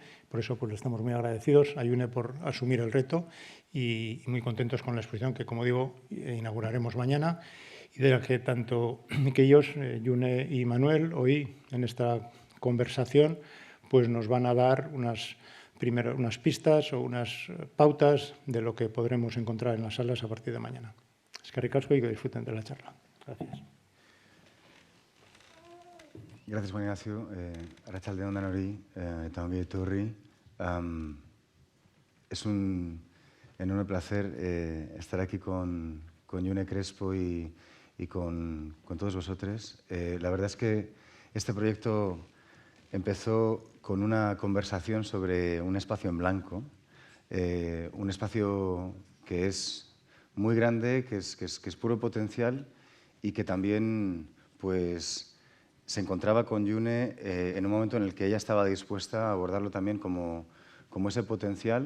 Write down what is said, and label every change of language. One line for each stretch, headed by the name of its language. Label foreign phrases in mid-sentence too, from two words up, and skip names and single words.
Spanish: Por eso pues, le estamos muy agradecidos a June por asumir el reto y muy contentos con la exposición que, como digo, inauguraremos mañana y de la que tanto que ellos, June y Manuel, hoy en esta conversación pues nos van a dar unas pistas o unas pautas de lo que podremos encontrar en las salas a partir de mañana.
Basque: Eskerrik asko
Spanish: y que disfruten de la charla. Gracias. Gracias, Juan Ignacio.
Basque: Arratsaldeon danori eta ongi etorri.
Spanish: Es un enorme placer estar aquí con June Crespo y con todos vosotros. La verdad es que este proyecto empezó con una conversación sobre un espacio en blanco, un espacio que es muy grande, que es puro potencial y que también pues, se encontraba con June en un momento en el que ella estaba dispuesta a abordarlo también como ese potencial.